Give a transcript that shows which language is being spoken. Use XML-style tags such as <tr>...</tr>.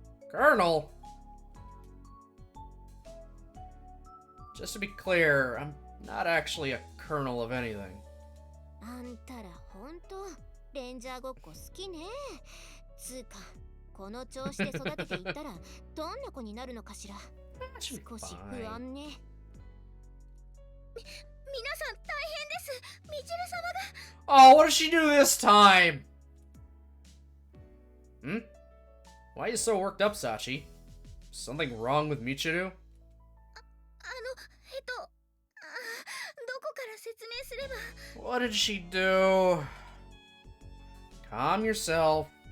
<en>Colonel? Just to be clear, I'm not actually a colonel of anything.</en> <ja>あんたらほんとレンジャーごっこ好きねつうかこの調子で育てていったらどんな子になるのかしら少し不安ね皆さん大変ですみちる様が</ja> <en>Oh, what did she do this time? Why are you so worked up, Sachi? Something wrong with Michiru?</en> <ja>どこから説明すれば</ja> <en>What did she do? Calm yourself.</en>